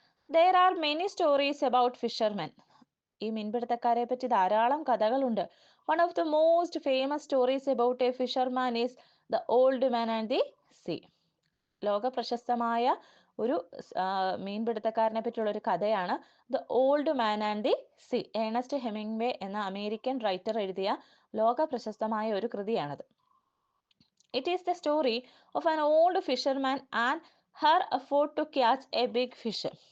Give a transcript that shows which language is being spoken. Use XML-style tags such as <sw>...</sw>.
<en>There are many stories about fishermen.</en> <ml>ഈ മീൻപിടുത്തക്കാരെ പറ്റി ധാരാളം കഥകളുണ്ട്.</ml> <en>One of the most famous stories about a fisherman is The Old Man and the Sea.</en> <ml>ലോക പ്രശസ്തമായ ഒരു മീൻപിടുത്തക്കാരനെ പറ്റിയുള്ള ഒരു കഥയാണ് the old man and the see. Ernest Hemingway എന്ന അമേരിക്കൻ റൈറ്റർ എഴുതിയ ലോക പ്രശസ്തമായ ഒരു കൃതിയാണത്.</ml> <en>It is the story of an old fisherman and her effort to catch a big fish.</en>